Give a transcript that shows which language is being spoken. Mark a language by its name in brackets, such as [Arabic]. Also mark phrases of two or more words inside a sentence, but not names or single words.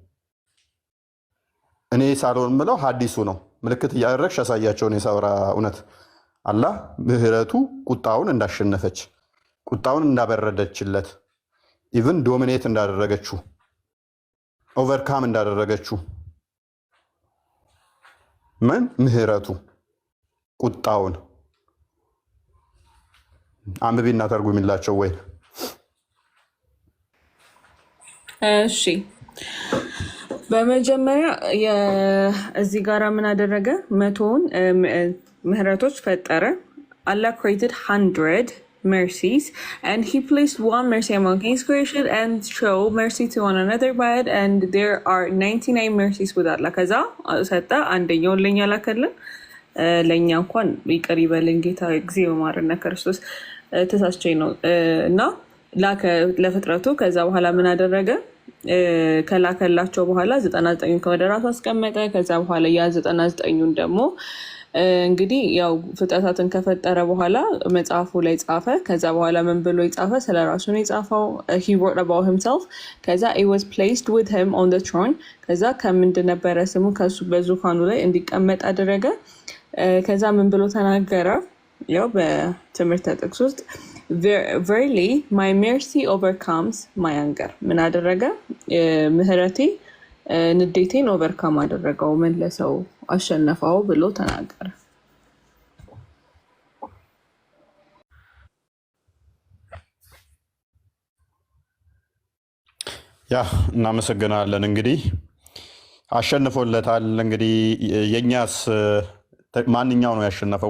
[Amharic] እኔ ሳልሆን ምለው ሐዲሱ ነው። ምልክት እያደረግሽ ያሳያቸውን የሳውራ እውነት አላህ ምህረቱ ቁጣውን እንዳሸነፈች፣ ቁጣውን እንዳበረደችለት፣ [English] even dominate [Amharic] እንዳደረገችው፣ ኦቨርካም እንዳደረገችው ምን ምህረቱ ቁጣውን አንብቢና ተርጉሚላቸው ወይ። እሺ በመጀመሪያ እዚህ ጋር ምን አደረገ? 100ውን ምህረቶች ፈጠረ። [English] Allah created 100 mercies and he placed one mercy among his creation and show mercy to one another by it, and there are 99 mercies with Allah. [Amharic] ከዛ ሰጠ። አንደኛውን ለኛ ላከልን። ለኛ እንኳን ይቅር ይበልን ጌታ ጊዜ በማረና ክርስቶስ ተሳስቸኝ ነው እና ላከ ለፍጥረቱ። ከዛ በኋላ ምን አደረገ? ከላከላቸው በኋላ 99 ወደ ራሱ አስቀመጠ። ከዛ በኋላ ያ 99ን ደግሞ እንግዲህ ያው ፍጥረታትን ከፈጠረ በኋላ መጽሐፉ ላይ ጻፈ። ከዛ በኋላ ምን ብሎ ይጻፈ? ስለራሱ ነው የጻፈው። [English] he wrote about himself። ከዛ it was placed with him on the throne። [Amharic] ከዛ ከምንድን ነበረ ስሙ? ከሱ በዙፋኑ ላይ እንዲቀመጥ አደረገ። ከዛ ምን ብሎ ተናገረ? ያው በትምህርት ጥቅስ ውስጥ [English] verily my mercy overcomes my anger። [Amharic] ምን አደረገ? ምህረቴ ንዴቴን ኦቨርካም አደረገው፣ መለሰው፣ አሸነፈው ብሎ ተናገረ። ያ እናመሰግናለን። እንግዲህ አሸንፎለታል። እንግዲህ የኛስ ማንኛው ነው ያሸነፈው?